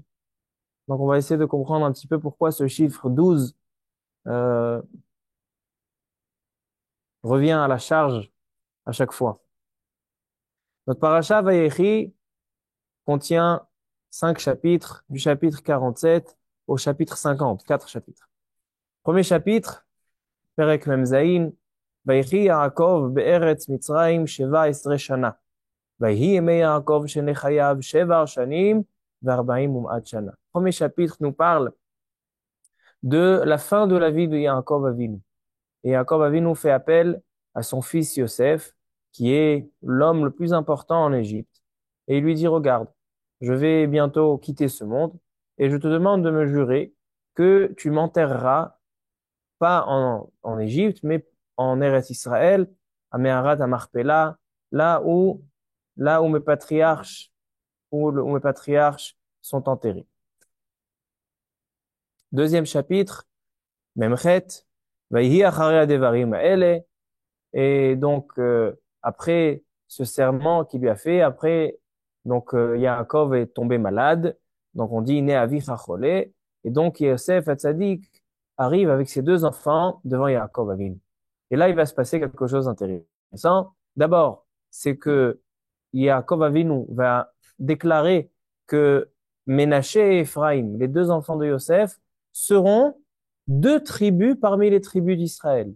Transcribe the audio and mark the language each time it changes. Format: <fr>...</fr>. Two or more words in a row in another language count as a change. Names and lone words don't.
<fr>Donc on va essayer de comprendre un petit peu pourquoi ce chiffre 12 euh, revient à la charge à chaque fois. Notre parasha Vayechi contient 5 chapitres, du chapitre 47 au chapitre 50, 4 chapitres. Premier chapitre,</fr> <he>פרק מם זין, ויחי יעקב בארץ מצרים שבע עשרה שנה. ויהי ימי יעקב שני חייו 7 שנים ו40 ומעט שנה.</he> <fr>Premier chapitre nous parle de la fin de la vie de Yaakov Avinu. Et Yaakov Avinu fait appel à son fils Yosef, qui est l'homme le plus important en Égypte. Et il lui dit, regarde, je vais bientôt quitter ce monde et je te demande de me jurer que tu m'enterreras pas en Égypte, mais en Eretz Israël, à Meharat, à Marpella, là où, là où mes patriarches où mes patriarches sont enterrés. Deuxième chapitre, Memchet,</fr> <he>ויהי אחרי הדברים האלה.</he> <fr>Et donc, après ce serment qu'il lui a fait, après, donc, Yaakov est tombé malade. Donc, on dit, né</fr> <he>אביך חולה.</he> <fr>Et donc, Yosef Hatzadik arrive avec ses 2 enfants devant Yaakov Avinu. Et là, il va se passer quelque chose d'intéressant. D'abord, c'est que Yaakov Avinu va déclarer que Ménaché et Ephraïm, les 2 enfants de Yosef, seront 2 tribus parmi les tribus d'Israël.</fr>